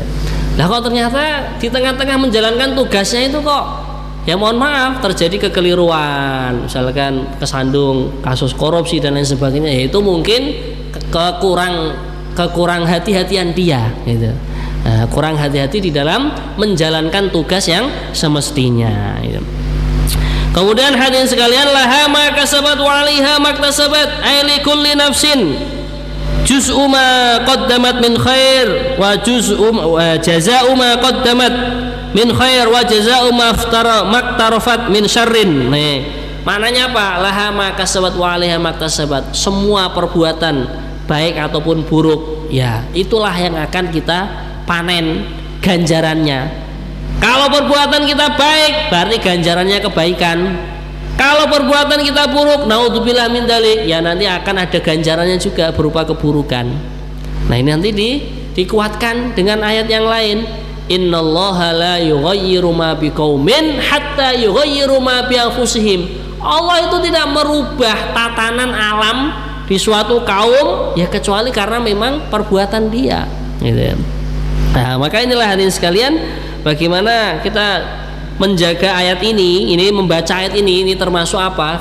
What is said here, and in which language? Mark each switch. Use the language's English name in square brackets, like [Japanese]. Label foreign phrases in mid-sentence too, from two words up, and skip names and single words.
[Indonesian] Nah, kok ternyata di tengah-tengah menjalankan tugasnya itu kok ya mohon maaf terjadi kekeliruan, misalkan kesandung kasus korupsi dan lain sebagainya, yaitu mungkin kekurang hati-hatian dia gitu. Kurang hati-hati di dalam menjalankan tugas yang semestinya gitu. Kemudian hadirin sekalian, [Arabic] لها ما كسبت وعليها ما اكتسبت أي لكل نفس جزء ما قدمت من خير وجزء وجزاء ما قدمت من خير وجزاء ما اقترفت من شر. [Indonesian] Nih, maknanya apa? [Arabic] لها ما كسبت وعليها ما اكتسبت. [Indonesian] Semua perbuatan baik ataupun buruk, ya itulah yang akan kita panen ganjarannya. Kalau perbuatan kita baik, berarti ganjarannya kebaikan. Kalau perbuatan kita buruk, [Arabic] نعوذ بالله من ذلك, [Indonesian] ya nanti akan ada ganjarannya juga berupa keburukan. Nah, ini nanti dikuatkan dengan ayat yang lain. [Arabic] إن الله لا يغير ما بقوم حتى يغيروا ما بأنفسهم. [Indonesian] Allah itu tidak merubah tatanan alam di suatu kaum ya kecuali karena memang perbuatan dia, gitu ya. Nah, maka inilah hadirin sekalian, bagaimana kita menjaga ayat ini membaca ayat ini termasuk apa?